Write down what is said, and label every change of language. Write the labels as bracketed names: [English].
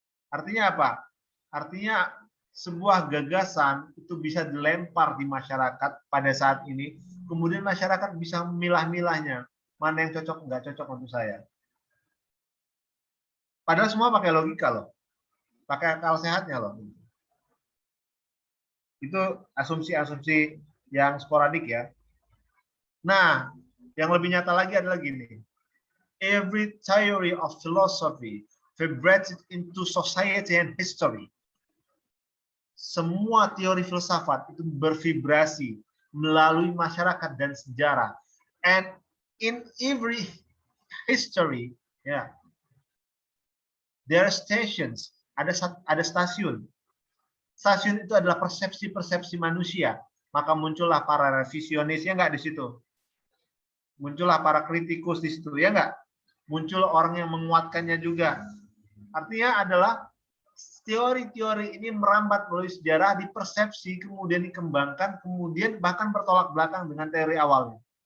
[Indonesian] Artinya apa? Artinya sebuah gagasan itu bisa dilempar di masyarakat pada saat ini, kemudian masyarakat bisa memilah-milahnya, mana yang cocok, nggak cocok untuk saya. Padahal semua pakai logika loh, pakai akal sehatnya loh. Itu asumsi-asumsi yang sporadik ya. Nah, yang lebih nyata lagi adalah gini. [English] Every theory of philosophy vibrates into society and history. [Indonesian] Semua teori filsafat itu bervibrasi melalui masyarakat dan sejarah. [English] And in every history, yeah, there are stations. [Indonesian] Ada stasiun. Stasiun itu adalah persepsi-persepsi manusia. Maka muncullah para revisionis, ya enggak di situ. Muncullah para kritikus di situ, ya enggak. Muncul orang yang menguatkannya juga. Artinya adalah teori-teori ini merambat melalui sejarah, dipersepsi, kemudian dikembangkan, kemudian bahkan bertolak belakang dengan teori awalnya.